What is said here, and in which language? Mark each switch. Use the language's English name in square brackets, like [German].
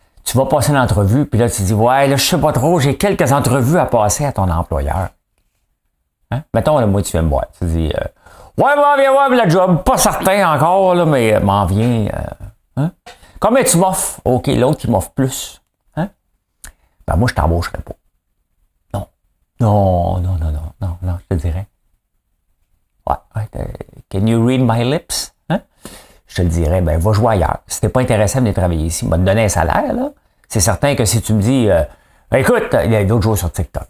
[French] Tu vas passer une entrevue, puis là, tu te dis, ouais, là, je sais pas trop, j'ai quelques entrevues à passer à ton employeur. Hein? Mettons, là, moi, tu viens me voir. Tu te dis, ouais, m'en viens voir le job. Pas certain encore, là, mais m'en viens. Hein? Combien tu m'offres? OK, l'autre qui m'offre plus. Hein? Ben, moi, je t'embaucherai pas. Non, je te dirais. [English] Ouais, can you read my lips? [French] Hein? Je te le dirais, ben, va jouer ailleurs. Si t'es pas intéressé à venir travailler ici, va te donner un salaire, là. C'est certain que si tu me dis, écoute, il y a d'autres jours sur TikTok.